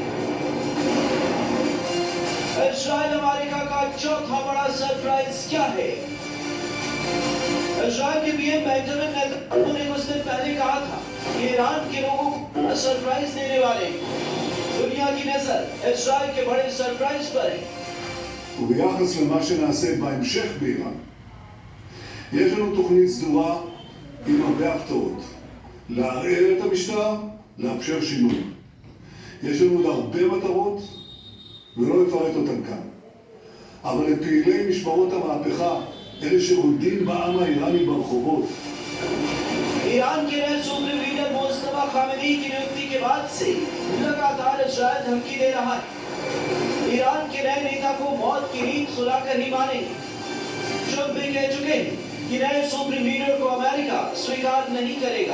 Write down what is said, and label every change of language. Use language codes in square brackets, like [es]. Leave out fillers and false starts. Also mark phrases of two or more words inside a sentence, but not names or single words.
[hi] इस्राएल अमेरिका का चौथा बड़ा सरप्राइज क्या है? इस्राएल के पीएम बेंजामिन नेतन्याहू ने कुछ दिन पहले कहा था कि ईरान के लोगों को सरप्राइज देने वाले। दुनिया की नजर इस्राएल के बड़े सरप्राइज पर है। [he] וביחס למה שנעשה בהמשך באיראן, יש לנו תוכנית סדורה עם הרבה הפתעות. לערער את המשטר, לאפשר שינוי. יש לנו עוד הרבה מטרות, ולא אפרט אותן כאן. אבל לפעילי משמרות המהפכה, אלה שרוקדים בעם האיראני ברחובות, [hi] ईरान के नए [en] supreme leader [hi] मुस्तफा खामेनी की नियुक्ति के बाद से लगातार इस्राएल धमकी दे रहा है। ईरान के नए नेता को मौत की नींद सुलाकर ही मानेंगे। ट्रंप भी कह चुके हैं कि नए [en] supreme leader [hi] को अमेरिका स्वीकार नहीं करेगा।